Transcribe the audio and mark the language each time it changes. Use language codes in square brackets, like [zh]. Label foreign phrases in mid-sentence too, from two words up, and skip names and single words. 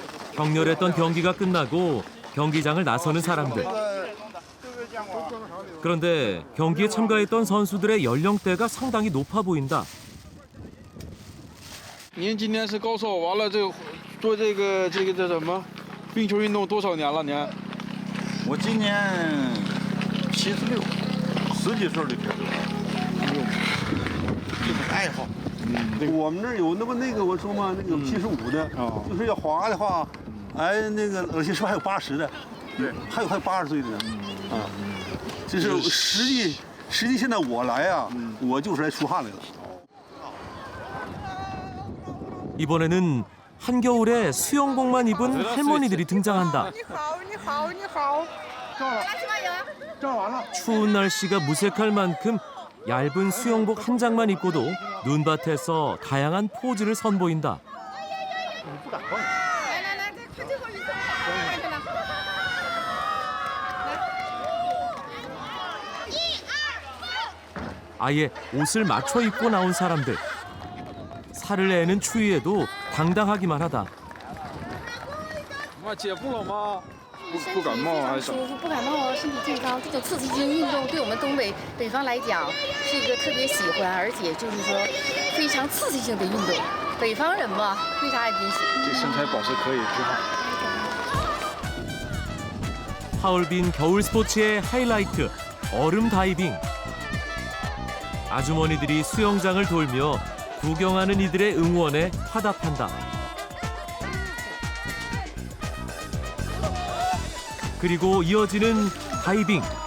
[ko] 격렬했던 경기가 끝나고 경기장을 나서는 사람들. 그런데 경기에 참가했던 선수들의 연령대가 상당히 높아 보인다. [zh] 您今年是高寿，完了这个做这个叫什么冰球运动多少年了？您？我今年76，10几岁就开始了，就是爱好。我们这儿有那个我说嘛，那个75的，就是要滑的话，哎，那个而且是不是还有80的？对，还有80岁的呢。啊，就是实际现在我来啊，我就是来出汗来了。 [ko] 이번에는 한겨울에 수영복만 입은 할머니들이 등장한다. 추운 날씨가 무색할 만큼 얇은 수영복 한 장만 입고도 눈밭에서 다양한 포즈를 선보인다. 아예 옷을 맞춰 입고 나온 사람들. 살을 내는 추위에도 당당하기만 하다. [zh] 妈姐不冷吗？不感冒还是？舒服，不感冒，身体健康。这种刺激性运动对我们东北方来讲是一个特别喜欢，而且就是说非常刺激性的运动。北方人嘛，为啥也挺喜欢。这身材保持可以，挺好。 [ko] 하얼빈 겨울 스포츠의 하이라이트, 얼음 다이빙. 아주머니들이 수영장을 돌며 구경하는 이들의 응원에 화답한다. 그리고 이어지는 다이빙.